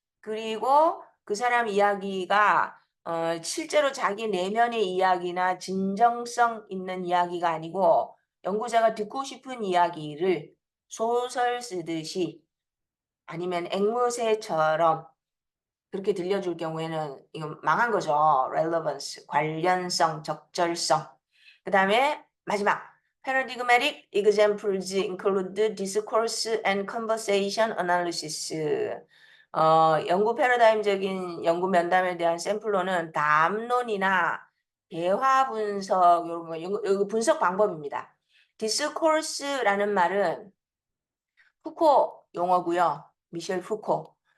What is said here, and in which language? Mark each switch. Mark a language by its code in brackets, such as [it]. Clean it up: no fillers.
[ko] 그리고 그 사람 이야기가 실제로 자기 내면의 이야기나 진정성 있는 이야기가 아니고, 연구자가 듣고 싶은 이야기를 소설 쓰듯이 아니면 앵무새처럼 그렇게 들려줄 경우에는 이건 망한 거죠. relevance, 관련성, 적절성. 그 다음에 마지막 [en] paradigmatic examples include discourse and conversation analysis. [ko] 연구 패러다임적인 연구 면담에 대한 샘플로는 담론이나 대화 분석 이런 거 이거 분석 방법입니다. discourse라는 말은 푸코 용어고요. 미셸 푸코.